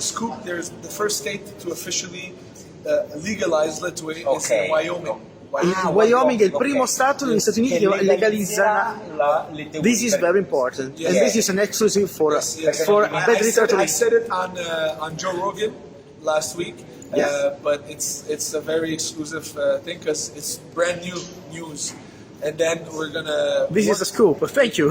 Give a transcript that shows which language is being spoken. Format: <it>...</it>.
<en>Scoop, there's the first state to officially legalize Lethwei is in Wyoming.</en> <it>Il Wyoming è il primo stato negli Stati Uniti che legalizza la Lethwei.</it> <en>This is very important, and this is an exclusive for Bad Literature. I said it on Joe Rogan last week, but it's a very exclusive thing because it's brand new news. And then we're gonna. This is a scoop. Thank you.</en>